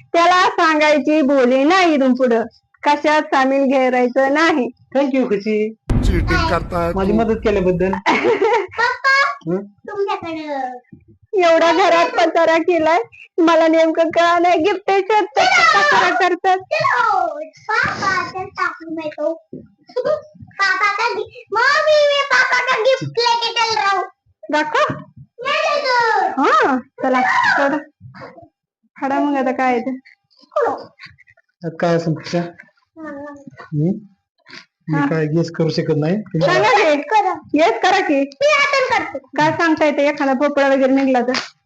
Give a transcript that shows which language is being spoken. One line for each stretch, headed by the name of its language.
Marathi: त्याला सांगायची बोली नाही इथून पुढं कशात सामील घेरायचं नाही. थँक्यू खुशी
Hindi: चीटिंग करता है
Marathi: माझी मदत केल्याबद्दल. पप्पा, हं? तुमच्याकडं एवढा घरात पसारा केलाय मला नेमकं का नाही गिफ्ट पसारा करतात. पापा तर टाकून देतो.
Hindi: पापा का मम्मी मी पापा का गिफ्ट लेके चल रहा हूँ.
Marathi: दाखव. हा चला थोडं खडा मग आता काय आहे ते. त्यात काय असेल खुशा? मी काय गेस करू शकत नाही. सांगा की येस करा की. मी आता करतो. काय सांगता येते एखादा भोपळा वगैरे निघला तर.